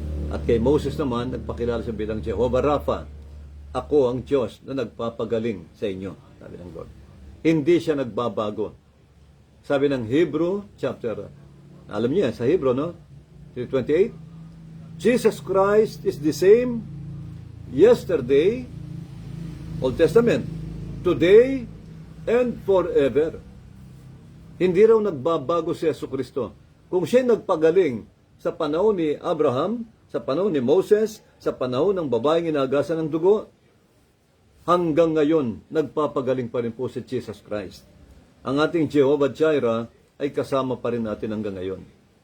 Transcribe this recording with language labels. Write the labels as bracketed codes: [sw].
[tl] At kay Moses naman, nagpakilala siya bilang Jehovah Rapha. Ako ang Diyos na nagpapagaling sa inyo, sabi ng Lord. Hindi siya nagbabago. Sabi ng Hebrew chapter, alam niyo sa Hebrew, no? [en] 3:28, Jesus Christ is the same yesterday, Old Testament, today, and forever. [tl] Hindi raw nagbabago si Jesucristo. Kung siya nagpagaling sa panahon ni Abraham, sa panahon ni Moses, sa panahon ng babaeng inagasan ng dugo, hanggang ngayon, nagpapagaling pa rin po si Jesus Christ. Ang ating Jehovah Jireh ay kasama pa rin natin hanggang ngayon.